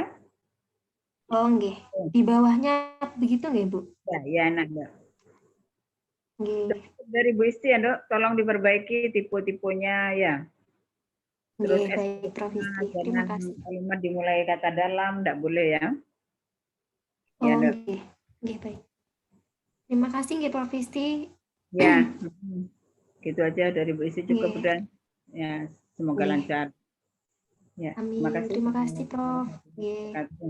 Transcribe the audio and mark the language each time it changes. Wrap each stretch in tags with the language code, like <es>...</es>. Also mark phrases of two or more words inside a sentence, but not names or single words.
<id>Oh, nggih. Di bawahnya begitu nggih, Bu? Ya, nah, Mbak. Nggih. Dari Bu Isti ya, Dok, tolong diperbaiki tipe-tipenya ya. Terus baik, Prof. Isti. Terima kasih. Kalimat dimulai kata dalam, enggak boleh ya. Oh, nggih. Nggih, baik. Terima kasih nggih, Prof. Isti. Ya, gitu aja dari Bu Isti cukup udah. Ya, semoga lancar. Ya, amin. Terima kasih, Prof. Nggih. Terima kasih.</id>